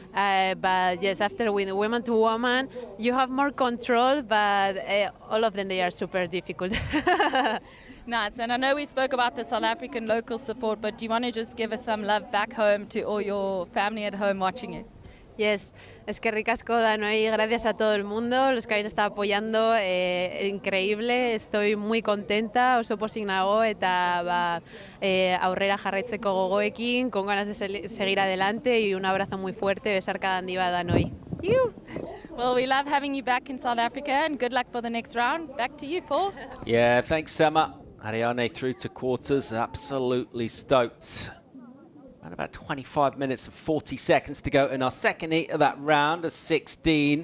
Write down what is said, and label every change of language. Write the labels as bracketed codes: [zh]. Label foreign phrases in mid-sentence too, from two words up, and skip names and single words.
[en] But yes, after with woman to woman, you have more control. But all of them, they are super difficult. Nice. And I know we spoke about the South African local support, but do you want to just give us some love back home to all your family at home watching it? Yes, [es] es que [eu] ricasco, Danoi, [es] gracias a todo el mundo, los que habéis estado apoyando, increíble, estoy muy contenta, [eu] oso pozik nago eta aurrera jarraitzeko gogoekin, [es] con ganas de seguir adelante y un abrazo muy fuerte, [eu] besarka handi bat Danoi. [en] Well, we love having you back in South Africa, and good luck for the next round. Back to you, Paul. Yeah, thanks, Emma. Ariane through to quarters, absolutely stoked. And about 25 minutes and 40 seconds to go in our second heat of that round of 16.